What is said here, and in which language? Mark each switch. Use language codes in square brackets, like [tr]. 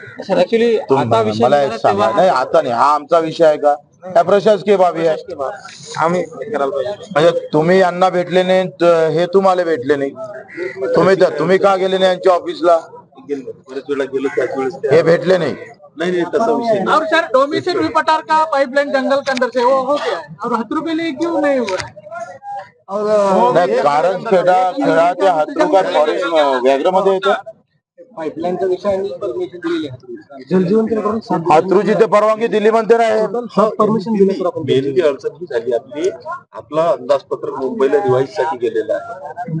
[mr] Sir actually आता विषय मला एक सांगा. नाही आता नाही हा आमचा विषय आहे का. ह्या प्रशासकीय बाबी आहे. आम्ही करायला पाहिजे. म्हणजे तुम्ही यांना भेटले नाही हे तुम्हाला भेटले नाही. तुम्ही का गेले नाही यांच्या ऑफिसला. बरेच वेळा गेलो त्याच वेळेस हे भेटले नाही. नाही तसा विषय नाही. [hi] और सर डोमिसिल भी पटार का पाइपलाइन जंगल के अंदर से वो हो गया है और हथरू के लिए क्यों नहीं हुआ है. [mr] नाही कारण खेळा ते हातरू काय फॉरेस्ट व्याघ्र मध्ये येतं. पाईपलाईनचा विषय आणि परमिशन दिलेली आहे. जलजीवन करून हातरूची ते परवानगी दिली म्हणते ना. परमिशन दिले तर आपण मेन जी अडचण ही झाली आपली. आपला अंदाजपत्रक मुंबईला रिवाईज साठी गेलेला आहे.